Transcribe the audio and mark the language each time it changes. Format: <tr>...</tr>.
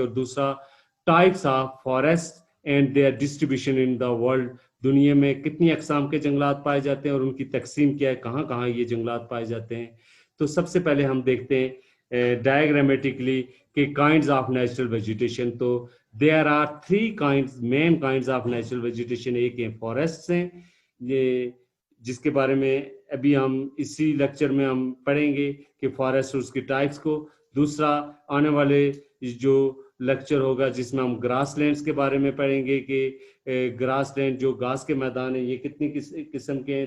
<en>اور دوسرا types of forest and their distribution in the world.</en> <ur>دنیا میں کتنی اقسام کے جنگلات پائے جاتے ہیں اور ان کی تقسیم کیا ہے، کہاں کہاں یہ جنگلات پائے جاتے ہیں. تو سب سے پہلے ہم دیکھتے ہیں ڈائیگرامیٹکلی کہ</ur> <en>Kinds of natural vegetation. تو there are 3 main kinds of natural vegetation.</en> <ur>ایک ہیں فارسٹس ہیں، یہ جس کے بارے میں ابھی ہم اسی لیکچر میں ہم پڑھیں گے کہ فارسٹ اس کی ٹائپس کو. دوسرا آنے والے جو لیکچر ہوگا جس میں ہم گراس لینڈز کے بارے میں پڑھیں گے کہ گراس لینڈ جو گھاس کے میدان ہیں یہ کتنی قسم کے ہیں.</ur>